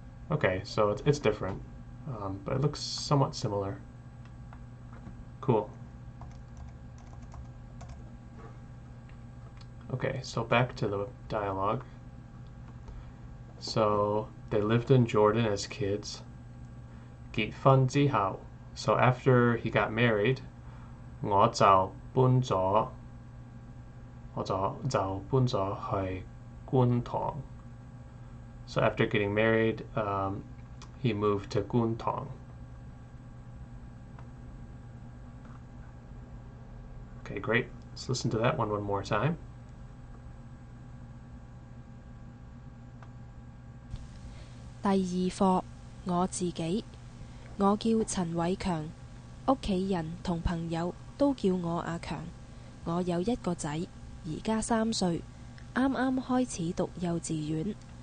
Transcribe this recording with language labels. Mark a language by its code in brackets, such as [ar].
[en] Okay, so it's different, but it looks somewhat similar. Cool. Okay, so back to the dialogue. So they lived in Jordan as kids. [yue] 結婚之後, [en] so after he got married, [yue] 我就搬咗去觀塘. [en] So after getting married, he moved to Guntong. Okay, great. Let's listen to that one more time. [yue] 第二課我自己，我叫陳偉強，屋企人同朋友都叫我阿強。我有一個仔，而家3歲，啱啱開始讀幼稚園。